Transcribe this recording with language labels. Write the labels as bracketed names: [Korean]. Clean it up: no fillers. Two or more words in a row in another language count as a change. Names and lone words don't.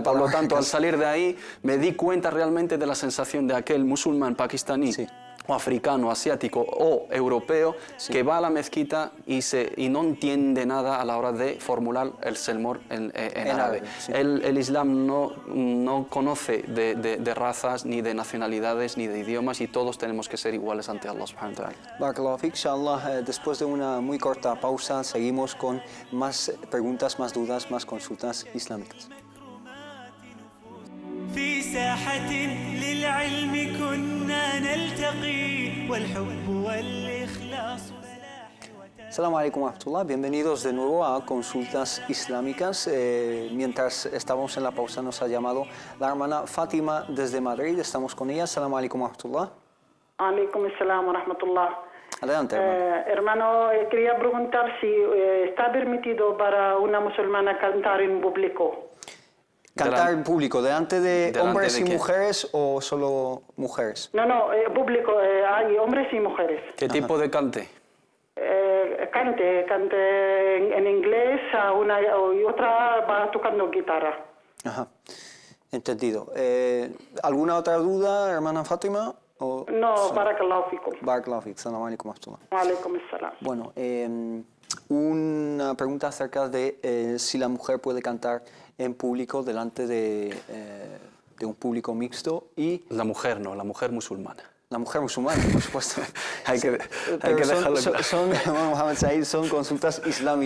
[Spanish] Por lo tanto, al salir de ahí me di cuenta realmente de la sensación de aquel musulmán pakistaní o africano, asiático o europeo que va a la mezquita y no entiende nada a la hora de formular el sermón en árabe. El Islam no conoce de razas, ni de nacionalidades, ni de idiomas, y todos tenemos que ser iguales ante Allah [Arabic] سبحانه وتعالى. بارك الله فيك. [Spanish] Inshallah, después de una muy corta pausa seguimos con más preguntas, más dudas, más consultas islámicas. [Arabic] في ساحة للعلم كنا نلتقي والحب والإخلاص السلام عليكم ورحمة الله. [Spanish] Bienvenidos de nuevo a Consultas Islámicas. Mientras estábamos en la pausa nos ha llamado la hermana Fátima desde Madrid. Estamos con ella. [Arabic] السلام عليكم ورحمة الله. عليكم السلام ورحمة الله. [Spanish] Adelante, hermano. Hermano, quería preguntar si está permitido para una musulmana cantar en público. ¿Cantar en público delante de hombres y quién? mujeres o solo mujeres? No, público, hay hombres y mujeres. ¿Qué tipo de cante? Cante en inglés, y otra va tocando guitarra. Ajá, entendido. ¿Alguna otra duda, hermana Fátima? No, [Arabic] بارك الله فيكم. بارك الله فيك. السلام عليكم ورحمة الله. وعليكم السلام. [Spanish] Bueno, una pregunta acerca de si la mujer puede cantar en público delante de un público mixto y... La mujer no, la mujer musulmana. La mujer musulmana, por supuesto. hay que Pero dejarlo claro. Mohamed Said, son consultas islámicas.